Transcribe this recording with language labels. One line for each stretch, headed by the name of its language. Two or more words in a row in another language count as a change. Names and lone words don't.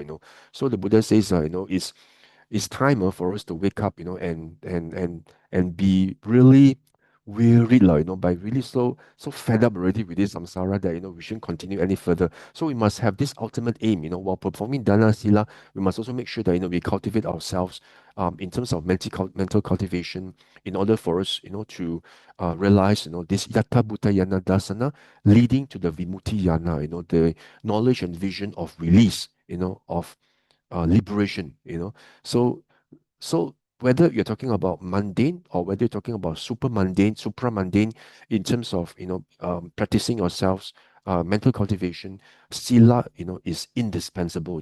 English: So the Buddha says, it's time for us to wake up, and be really wearied, by really so fed up already with this samsara that, we shouldn't continue any further. So we must have this ultimate aim, while performing
Pali: dana sila,
English: we must also make sure that, we cultivate ourselves in terms of mental cultivation, in order for us, to realize, this
Pali: yatha bhuta yana dasana
English: leading to the
Pali: vimutti yana,
English: the knowledge and vision of release, of liberation. So so whether you're talking about mundane or whether you're talking about super mundane, supramundane, in terms of, practicing yourselves, mental cultivation, sila, is indispensable.